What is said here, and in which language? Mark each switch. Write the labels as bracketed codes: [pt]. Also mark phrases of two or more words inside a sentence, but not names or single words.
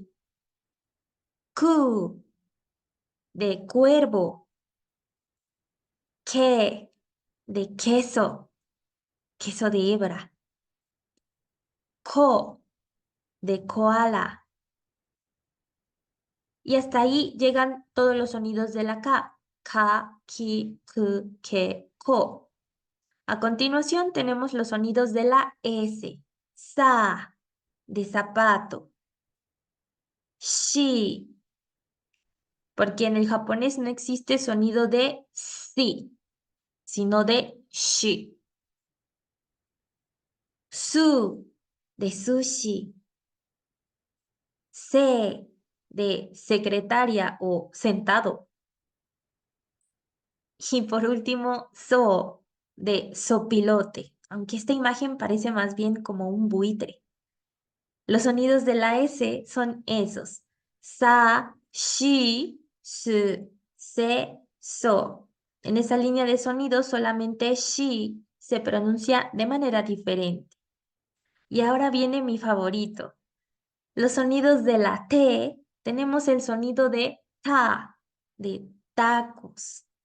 [es] Ku, de cuervo. Ke, de queso, queso de hebra. Ko, de koala. Y hasta ahí llegan todos los sonidos de la K. [ja] Ka, ki, ku, ke, ko. [es] A continuación tenemos los sonidos de la S. Sa, de zapato. Shi, porque en el japonés no existe sonido de si, sino de shi. Su, de sushi. Se, de secretaria o sentado. Y por último, so, de sopilote, aunque esta imagen parece más bien como un buitre. Los sonidos de la S son esos. [ja] Sa, shi, su, se, so. [es] En esa línea de sonidos solamente shi se pronuncia de manera diferente. Y ahora viene mi favorito. Los sonidos de la T tenemos el sonido de ta, de tacos.